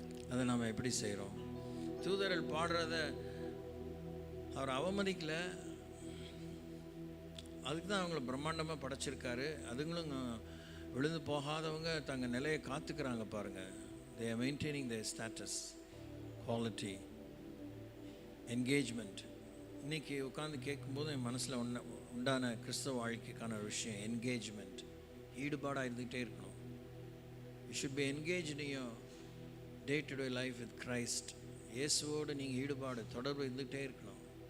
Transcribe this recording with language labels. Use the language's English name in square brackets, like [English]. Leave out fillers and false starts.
[Tamil] அதை நாம் எப்படி செய்கிறோம்? தூதர்கள் பாடுறத அவர் அவமதிக்கல, அதுக்கு தான் அவங்கள பிரம்மாண்டமாக படைச்சிருக்காரு. அதுங்களும் விழுந்து போகாதவங்க தங்கள் நிலையை காத்துக்கிறாங்க பாருங்கள். [English] they are maintaining their status, quality, engagement. [Tamil] இன்றைக்கி உட்காந்து கேட்கும்போது என் மனசில் உண்டான கிறிஸ்தவ வாழ்க்கைக்கான ஒரு விஷயம் என்கேஜ்மெண்ட், ஈடுபாடாக இருந்துகிட்டே இருக்கணும். [English] You should be engaged in your day to day life with Christ. [Tamil] இயேசுவோடு நீங்கள் ஈடுபாடு, தொடர்பு இருந்துகிட்டே இருக்கணும்.